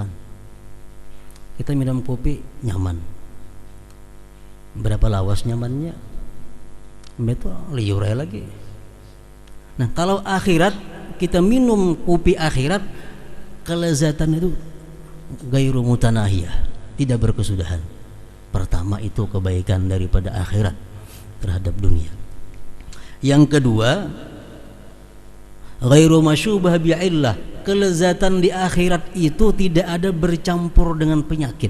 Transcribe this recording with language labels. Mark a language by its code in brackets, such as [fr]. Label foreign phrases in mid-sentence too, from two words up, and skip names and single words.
[id] Kita minum kopi nyaman. [bjn] Berapa lawas nyamannya? [id] Betul, liur lagi. Nah, kalau akhirat kita minum kopi akhirat, kelezatan itu [ar] غير متناهية, [id] tidak berkesudahan. Pertama itu kebaikan daripada akhirat terhadap dunia. Yang kedua, [ar] غير مشوبة بعلة, [id] kelezatan di akhirat itu tidak ada bercampur dengan penyakit.